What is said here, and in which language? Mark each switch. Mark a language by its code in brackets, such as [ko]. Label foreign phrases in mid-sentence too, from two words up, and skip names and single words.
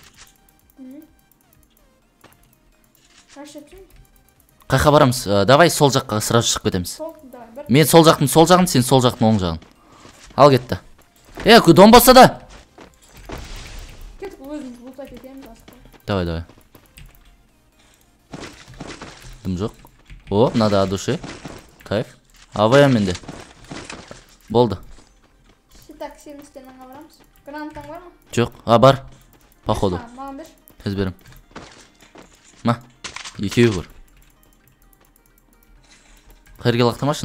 [kk] Қайқа барамыз? Давай сол жаққа сразу шығып кетеміз. Мен сол жақтың сол жағын, сен сол жақтың оң жағын. Ал кетті. Дом болса да. Кетіп өзіміз бұлтап кетеміз асыққа. Давай. Дым жоқ. [ru] О, надо от души. [kk] Кайф. Авая менде. Болды. Так, сенің стенаңа барамыз. Гранатаң бар ма? Жоқ, бар. Походу. Маған бер. Тез берем. Ма, екеуі бар. Қайырге лақтырмашын?